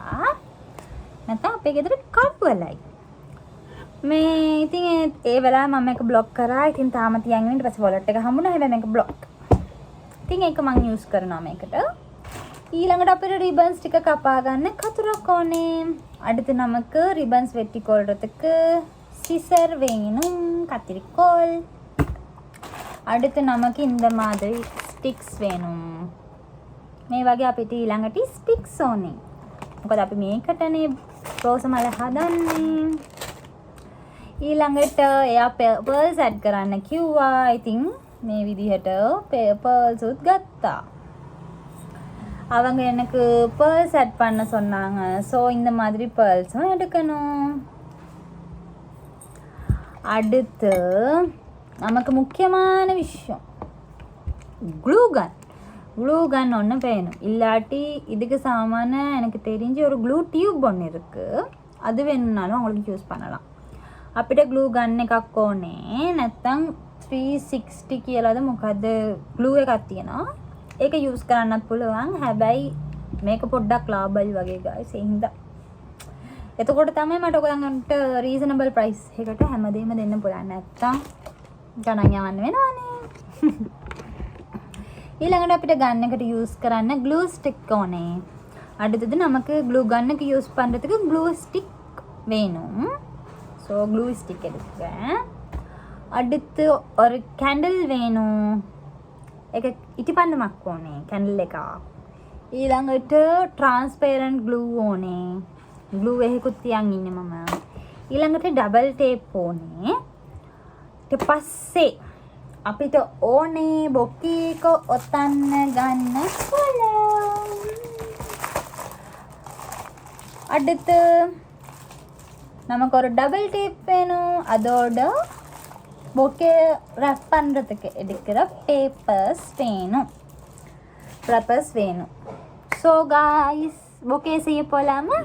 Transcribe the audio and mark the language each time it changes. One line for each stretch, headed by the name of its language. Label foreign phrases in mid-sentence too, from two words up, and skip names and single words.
Sinhala: නැත්නම් අපේ ගෙදර කඩුවලයි. මේ ඉතින් ඒ වෙලාවේ මම මේක බ්ලොක් කරා. ඉතින් තාම තියන් ඉන්න. ඊට පස්සේ වොලට් එක හම්බුණා. හැබැයි මේක බ්ලොක්. ඉතින් ඒක මම යූස් කරනවා මේකට. ඊළඟට අපිට රිබන්ස් ටික කපා ගන්න කතුරක් ඕනේ.
Tamil: அடுத்து நமக்கு ரிபன்ஸ் வெட்டி கொள்றதுக்கு சிசர் வேணும், கத்திரிக்கோல். அடுத்து நமக்கு இந்த மாதிரி ஸ்டிக்ஸ் வேணும்.
Sinhala: මේ වගේ අපිට ඊළඟට ස්ටික්ස් ඕනේ. මොකද අපි මේකටනේ රෝස මල හදන්නේ. ඊළඟට එයා
English: pearls add
Sinhala: කරන්න කිව්වා. ඉතින් මේ විදිහට පර්ල්ஸ் උත් ගත්තා.
Tamil: அவங்க எனக்கு
English: pearls add
Tamil: பண்ண சொன்னாங்க. ஸோ இந்த மாதிரி பேர்ல்ஸும் எடுக்கணும். அடுத்து நமக்கு முக்கியமான விஷயம்
English: glue gun
Tamil: ஒன்று வேணும். இல்லாட்டி இதுக்கு சாமான எனக்கு தெரிஞ்சு ஒரு
English: glue tube
Tamil: ஒன்று இருக்குது, அது வேணும்னாலும் உங்களுக்கு யூஸ் பண்ணலாம்.
Sinhala: අපිට ග්ලූ ගන්න එකක් ඕනේ. නැත්තම් 360 කියලාද මොකද්ද ග්ලූ එකක් තියෙනවා. ඒක යූස් කරන්නත් පුළුවන්. හැබැයි මේක පොඩ්ඩක් ලාභයි වගේ guys. ඒ හින්දා එතකොට තමයි මට ඔයගලන්ට
English: reasonable price
Sinhala: එකකට හැමදේම දෙන්න පුළුවන්. නැත්තම් ගණන් යවන්න වෙනවනේ. ඊළඟට අපිට ගන්න එකට යූස් කරන්න
English: glue stick
Sinhala: ඕනේ.
Tamil: அடுத்தது நமக்கு
English: glue gun
Tamil: யூஸ் பண்ணுறதுக்கு
English: glue stick
Tamil: வேணும்.
English: so glue stick
Tamil: எடுக்கிறேன். அடுத்து ஒரு கேண்டில் வேணும்.
Sinhala: එක ඉටිපන්දමක් ඕනේ කැන්ඩල් එකක්. ඊළඟට
English: transparent glue
Sinhala: ඕනේ. ග්ලූ එකකුත් තියන් ඉන්නේ මම. ඊළඟට
English: double tape
Sinhala: ඕනේ. ඊට පස්සේ අපිට ඕනේ බොකේ එක ඔතන්න ගන්න කොලම්.
Tamil: அடுத்து நமக்கு ஒரு
English: double tape
Tamil: வேணும். அதோட
English: bouquet wrap
Tamil: பண்ணுறதுக்கு எடுக்கிற பேப்பர்ஸ் வேணும்.
English: so guys bouquet
Tamil: செய்ய போகலாமா?